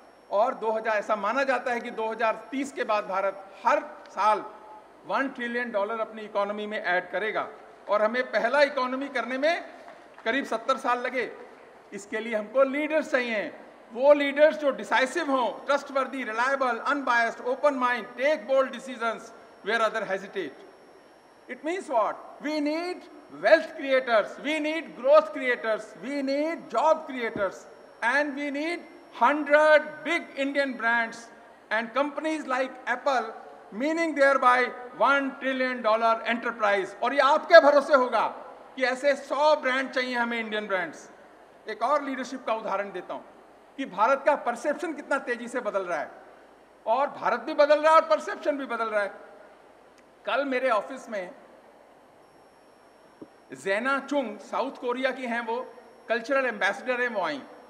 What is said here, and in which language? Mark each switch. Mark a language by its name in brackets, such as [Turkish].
[Hindi] और 2000 ऐसा माना जाता है कि 2030 के बाद भारत हर साल $1 ट्रिलियन अपनी इकोनॉमी में ऐड करेगा। और हमें पहला इकोनॉमी करने में करीब 70 साल लगे। इसके लिए हमको लीडर्स चाहिए, वो लीडर्स जो डिसाइसिव हों, [English] Trustworthy, reliable, unbiased, open mind, take bold decisions where other hesitate. It means what? We need wealth creators, we need growth creators, we need job creators, and we need 100 big Indian brands and companies like Apple, meaning thereby $1 trillion enterprise। [Hindi] और ये आपके भरोसे होगा कि ऐसे 100 brand चाहिए हमें, Indian brands. एक और लीडरशिप का उदाहरण देता हूं कि भारत का परसेप्शन कितना तेजी से बदल रहा है, और भारत भी बदल रहा है और परसेप्शन भी बदल रहा है। कल मेरे ऑफिस में ज़ेना चुंग, साउथ कोरिया की हैं, वो कल्चरल एम्बेसडर हैं, वो आई।